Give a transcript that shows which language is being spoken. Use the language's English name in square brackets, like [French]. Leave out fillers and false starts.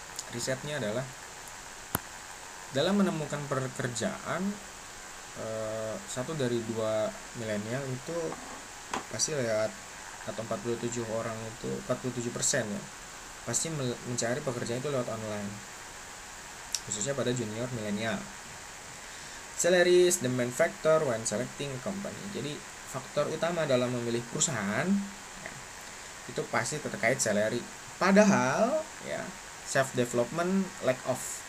[Indonesian] Risetnya adalah dalam menemukan pekerjaan, 1 dari 2 milenial itu pasti lewat, atau 47 orang itu 47% ya, pasti mencari pekerjaan itu lewat online, khususnya pada junior milenial. [English] Salary is the main factor when selecting a company. [Indonesian] Jadi faktor utama dalam memilih perusahaan ya, itu pasti terkait salary. Padahal ya, [English] self development lack of.